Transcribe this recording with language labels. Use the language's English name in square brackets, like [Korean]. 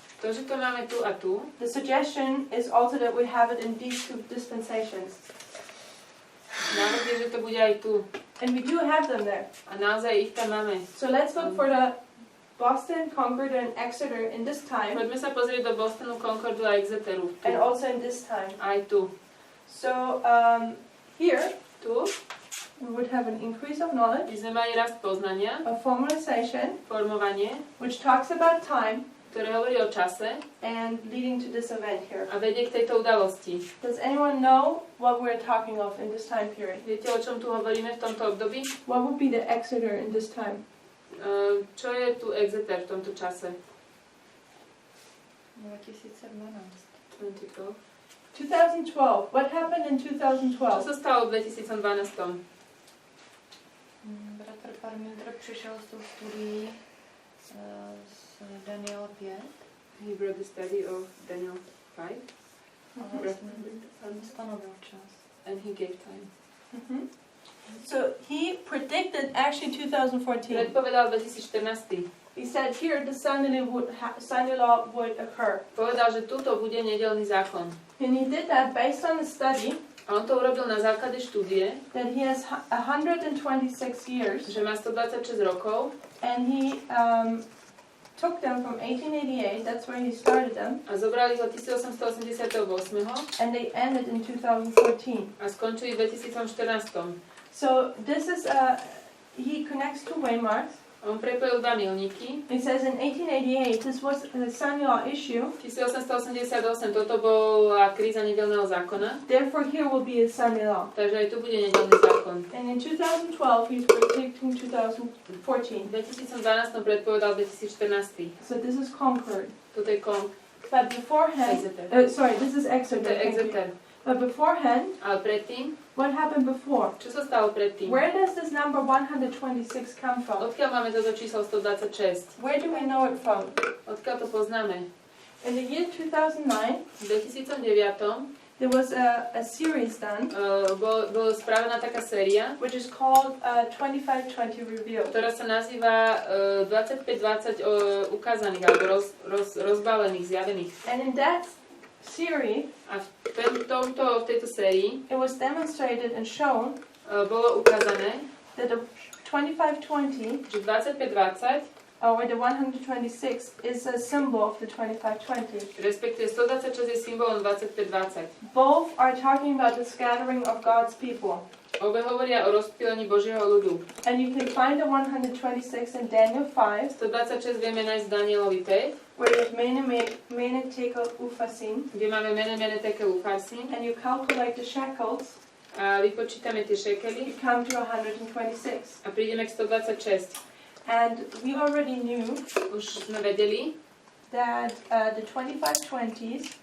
[Slovak] To, že to máme tu a tu, [English] the suggestion is also that we have it in these two dispensations. [Slovak] návrh je, že to bude aj tu. [English] And we do have them there. [Slovak] A naozaj ich tam máme. [English] So let's look for the Boston, Concord, and Exeter in this time, [Slovak] Poďme sa pozrieť do Bostonu, Concordu a Exeteru. Tu. [English] and also in this time. [Slovak] Aj tu. [English] So here [Slovak] Tu [English] we would have an increase of knowledge, [Slovak] by sme mali rast poznania, [English] a formalization, [Slovak] formovanie, [English] which talks about time [Slovak] ktoré hovorí o čase [English] and leading to this event here. [Slovak] a vedie k tejto udalosti. [English] Does anyone know what we're talking of in this time period? [Slovak] Viete, o čom tu hovoríme v tomto období? [English] What would be the Exeter in this time? [Slovak] Čo je tu Exeter v tomto čase? [English] 2012. [Slovak] 2012. [English] 2012. What happened in [Slovak] Čo [English] 2012? [Slovak] sa stalo v 2012? [Czech] Bratr Parminter přišel s tou studií z Daniela 5. [English] He brought the study of Daniel 5. [Slovak] On stanovil čas. [English] And he gave time. So he predicted actually 2014. [Slovak] Predpovedal 2014. [English] He said here the Sunday law would occur. [Slovak] Povedal, že tuto bude nedeľný zákon. [English] And he did that based on a study [Slovak] A on to urobil na základe štúdie, [English] that he has 126 years, [Slovak] že má 126 rokov [English] and he took them from 1888, that's where he started them, [Slovak] a zobrali ho 1888 [English] and they ended in 2014. [Slovak] a skončili v 2014. [English] So this is, he connects two waymarks. [Slovak] On prepojil dva milníky. [English] He says in 1888, this was a Sunday law issue, [Slovak] 1888 toto bola kríza nedeľného zákona, [English] therefore here will be a Sunday law. [Slovak] takže aj tu bude nedeľný zákon. [English] And in 2012, he's predicting 2014. [Slovak] V 2012 predpovedal 2014. [English] So this is Concord. [Slovak] Toto je [English] But beforehand, [Slovak] Exeter. [English] sorry, this is Exeter. [Slovak] Toto je [English] thank you. [Slovak] Exeter. [English] But beforehand, [Slovak] Ale predtým, [English] what happened before? [Slovak] čo sa stalo predtým? [English] Where does this number 126 come from? [Slovak] Odkiaľ máme toto číslo 126? [English] Where do we know it from? [Slovak] Odkiaľ to poznáme? [English] In the year 2009, [Slovak] V 2009 [English] there was a series done, [Slovak] bola spravená taká séria, [English] which is called 2520 Revealed. [Slovak] ktorá sa nazýva 2520 ukázaných alebo rozbalených, zjavených. [English] And in that series, [Slovak] A v tejto sérii [English] it was demonstrated and shown [Slovak] bolo ukázané, [English] that the 2520, [Slovak] že 2520, [English] or the 126, is a symbol of the 2520. [Slovak] respektíve 126 je symbolom 2520. [English] Both are talking about the scattering of God's people. [Slovak] Obe hovoria o rozptýlení Božieho ľudu. [English] And you can find the 126 in Daniel 5, [Slovak] 126 vieme nájsť v Danielovi 5, [English] where you have mene tekel ufasim, [Slovak] kde máme mene tekel ufarsin [English] and you calculate the shekels, [Slovak] a vypočítame tie šekely [English] you come to 126. [Slovak] a prídeme k 126. [English] And we already knew [Slovak] Už sme vedeli, [English] that the 2520s,